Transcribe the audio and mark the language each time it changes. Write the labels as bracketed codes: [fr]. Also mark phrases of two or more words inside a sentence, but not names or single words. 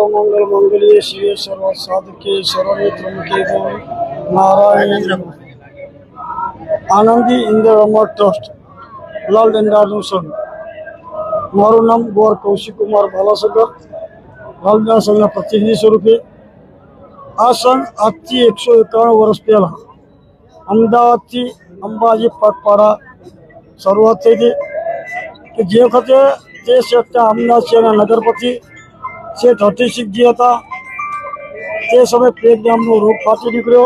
[sa] सर्वमंगल मंगल्ये शिवे सर्व साधके शरण्ये त्र्यंबके गौरी नारायण। [gu] आनंदी इंद्र अमर ट्रस्ट लाल डंडाનું સંઘ। મારું નામ ગોર કૌશિક કુમાર બાલાસગર, લાલડા સંઘના પ્રતિનિધિ સ્વરૂપે આ સંઘ આજથી 151 વર્ષ પહેલા અમદાવાદથી અંબાજી પગપાળા શરૂઆત થઈ હતી કે જે વખતે તે શેઠના અમદાવાદ શહેરના નગરપતિ શેઠ હઠીસિંહજી હતા તે સમયે પ્લેગ નામનો રોગ ફાટી નીકળ્યો।